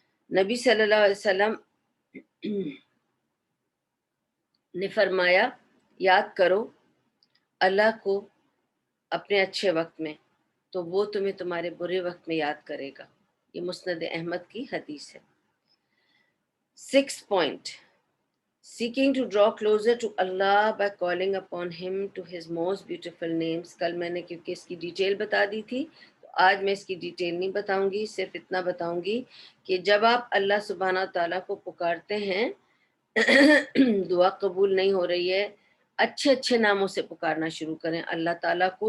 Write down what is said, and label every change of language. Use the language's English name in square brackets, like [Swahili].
[Urdu] نبی صلی اللہ علیہ وسلم نے فرمایا یاد کرو اللہ کو اپنے اچھے وقت میں تو وہ تمہیں تمہارے برے وقت میں یاد کرے گا. یہ مسند احمد کی حدیث ہے. [English] 6th point, seeking to draw closer to Allah by calling upon Him to His most beautiful names. [Urdu] کل میں نے کیونکہ اس کی ڈیٹیل بتا دی تھی تو آج میں اس کی ڈیٹیل نہیں بتاؤں گی، صرف اتنا بتاؤں گی کہ جب آپ اللہ سبحانہ تعالیٰ کو پکارتے ہیں دعا قبول نہیں ہو رہی ہے، اچھے اچھے ناموں سے پکارنا شروع کریں اللہ تعالیٰ کو.